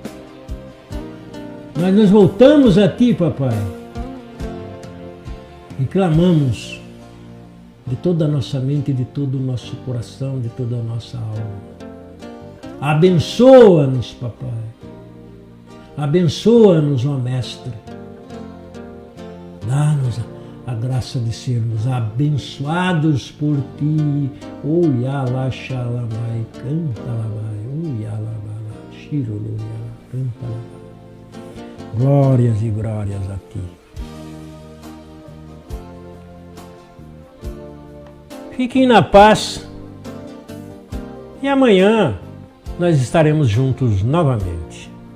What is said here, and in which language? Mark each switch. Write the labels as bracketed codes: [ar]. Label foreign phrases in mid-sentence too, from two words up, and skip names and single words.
[pt] Nós nos voltamos a ti, papai, e clamamos de toda a nossa mente, de todo o nosso coração, de toda a nossa alma. Abençoa-nos, papai. Abençoa-nos, ó Mestre. Dá-nos a graça de sermos abençoados por ti. O Yala Shalamai, canta labai. O Yala Bala, Shirolo Yala, canta labai. Glórias e glórias a ti. Fiquem na paz e amanhã nós estaremos juntos novamente.